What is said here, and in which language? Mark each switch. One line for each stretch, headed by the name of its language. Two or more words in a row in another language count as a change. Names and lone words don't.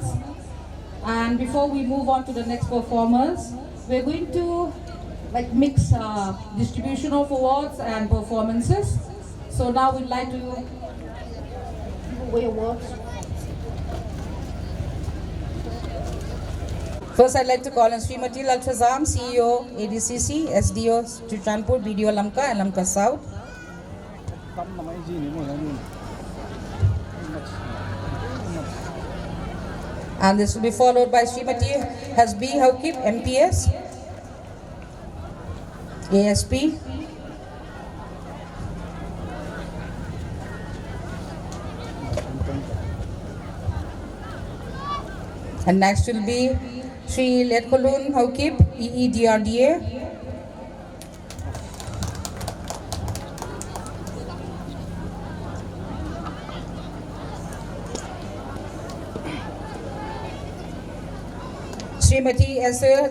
English: And before we move on to the next performers, we're going to mix distribution of awards and performances. So now we'd like to give away awards. First, I'd like to call on Srimati Laltazam, CEO, ADCC, SDO, Chuchanpur, BDO Lamka and Lamka South. And this will be followed by Srimati Hasbi Haukip, MPS, ASP. And next will be Sri Letkolun Haukip, EEDRDA. Srimati S.